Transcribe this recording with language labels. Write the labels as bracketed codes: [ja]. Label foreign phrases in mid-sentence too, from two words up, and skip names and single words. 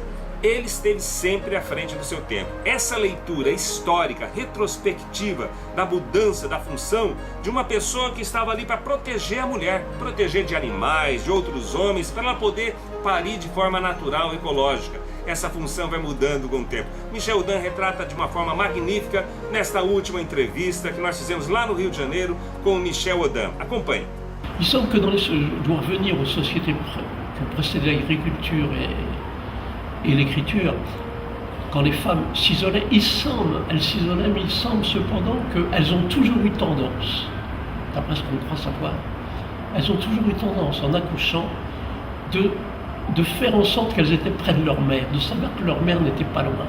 [pt] Ele esteve sempre à frente do seu tempo. Essa leitura histórica, retrospectiva, da mudança da função de uma pessoa que estava ali para proteger a mulher, proteger de animais, de outros homens, para ela poder parir de forma natural, ecológica. Essa função vai mudando com o tempo. Michel Odan retrata de uma forma magnífica nesta última entrevista que nós fizemos lá no Rio de Janeiro com o Michel Odan. Acompanhe. [fr] Il semble que je dois revenir aux sociétés qui ont précédé l'agriculture et l'écriture, quand les femmes s'isolaient, elles s'isolaient, mais il semble cependant qu'elles ont toujours eu tendance, d'après ce qu'on croit savoir, elles ont toujours eu tendance, en accouchant, de faire en sorte qu'elles étaient près de leur mère, de savoir que leur mère n'était pas loin.